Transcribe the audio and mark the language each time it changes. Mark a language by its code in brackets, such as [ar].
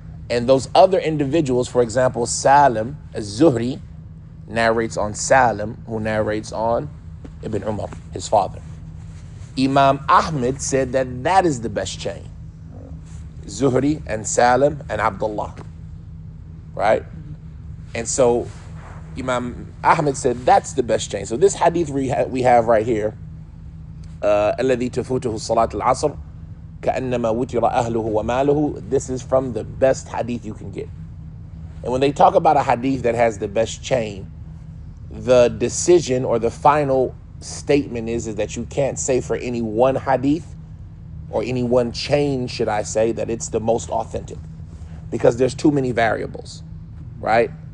[en] And those other individuals, for example, Salim az-Zuhri narrates on Salim, who narrates on Ibn Umar, his father. Imam Ahmed said that that is the best chain. Zuhri and Salim and Abdullah, right? And so Imam Ahmed said that's the best chain. So this hadith we have right here, [ar] الذي تفوته صلاة العصر كأنما وتر أهله وماله. [en] This is from the best hadith you can get. And when they talk about a hadith that has the best chain, the decision or the final statement is that you can't say for any one hadith or any one chain, should I say, that it's the most authentic, because there's too many variables, right?